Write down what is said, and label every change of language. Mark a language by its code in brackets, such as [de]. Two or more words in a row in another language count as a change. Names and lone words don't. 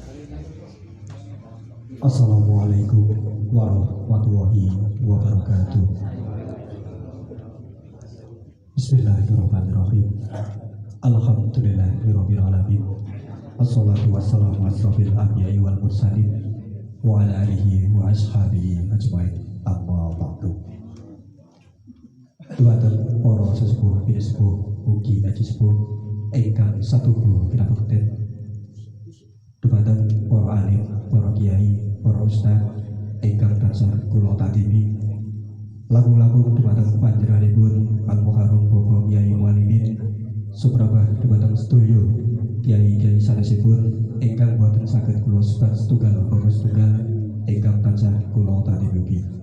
[ar] السلام عليكم ورحمة الله وبركاته. بسم الله الرحمن الرحيم. الحمد لله رب العالمين. والصلاة والسلام أشرف الأنبياء والمرسلين وعلى آله وأصحابه أجمعين. أما بعد. [jv] Dumateng para sesepuh pinesepuh mugi aji sepuh ingkang satuhu kinabekten. Dumateng para alim, para kiai, para ustaz ingkang tansah kula takdimi. Lagu-lagu dumateng panjenenganipun Al Mukarram Bapak Kyai Mualimin suprabah dumateng sedaya kiai-kiai sanesipun ingkang boten saged kula sebat setunggal bapak setunggal ingkang tansah kula takdimi.